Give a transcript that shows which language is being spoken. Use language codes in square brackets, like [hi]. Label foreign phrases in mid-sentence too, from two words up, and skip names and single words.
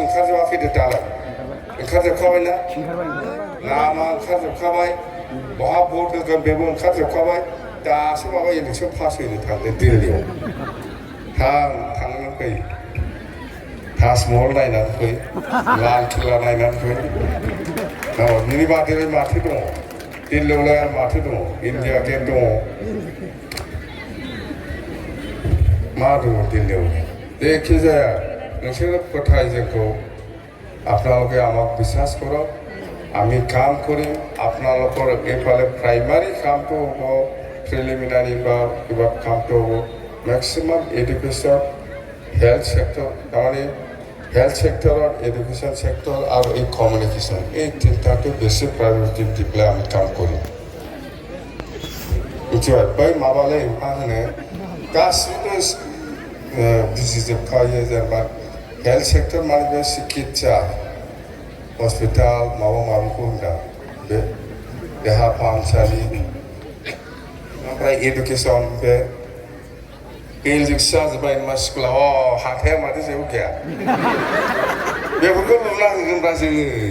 [brx] ओंखारजोबाखैदो दालाय ओंखारजोबखाबायना लामा ओंखारजोबखाबाय बहा भट होगोन बेबो ओंखारजोबखाबाय दासो माबा इलेक्सन फासयनो थांदों दिल्लीयाव थांनानै फै ताजमहल नायनानै फै लाल किला नायनानै फै बिनि बादैलाय माथो दङ दिल्लीयावलाय आरो माथो दङ इन्डिया गेट दङ मा दङ दिल्लीयाव जेखि जाया नोंसोरो फोथाय जोंखौ [as] আপনালোকে আমাক বিশ্বাস করো আমি কাম করিম আপনালোকৰ এইফালে প্ৰাইমাৰী কামটো হ'ব প্ৰিলিমিনাৰী বা কিবা কামটো হ'ব [en] maximum education health sector [as] তাৰমানে [en] health sector-ৰ education sector [as] আৰু এই কমিউনিকেশ্যন এই তিনিটাটো বেছি প্ৰায়ৰিটি দি পেলাই আমি কাম কৰিম [brx] मिथिबाय बै माबालै मा होनो गासिबो बुजिजोबखायो जेनेबा [en] health sector [brx] माने बे सिकित्सा हस्पिटाल माबा माबिखौ होनदा बे देहा फाहामसालि ओमफ्राय एडुकेसन बे बिल्डिंसो जाजोब्बाय मा स्कुलाव हाथाया माथो जेबो गैया बेफोरखौ लुना होगोनब्रा जोङो